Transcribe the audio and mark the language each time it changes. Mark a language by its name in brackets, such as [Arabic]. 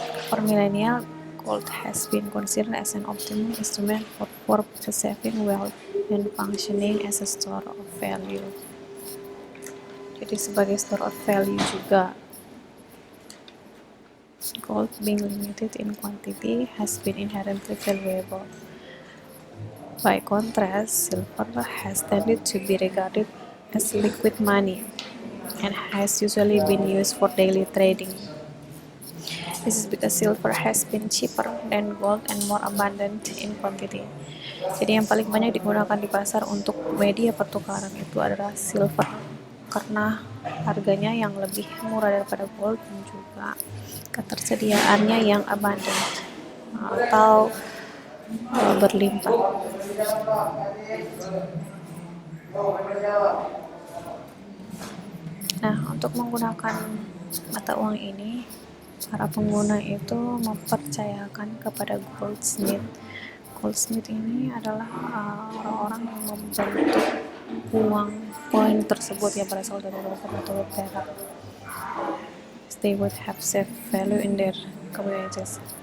[English] For millennial, gold has been considered as an optimum instrument for preserving wealth and functioning as a store of value. [Indonesian] Jadi sebagai store of value juga. [English] Gold, being limited in quantity, has been inherently valuable. By contrast, silver has tended to be regarded as liquid money and has usually been used for daily trading. This is because silver has been cheaper than gold and more abundant in quantity. [Indonesian] Jadi yang paling banyak digunakan di pasar untuk media pertukaran itu adalah silver, karena harganya yang lebih murah daripada gold dan juga ketersediaannya yang abundant atau berlimpah. Nah, untuk menggunakan mata uang ini, para pengguna itu mempercayakan kepada goldsmith. Goldsmith ini adalah orang-orang yang membentuk uang koin tersebut yang berasal dari batu perak. [English] They would have safe value in their communities.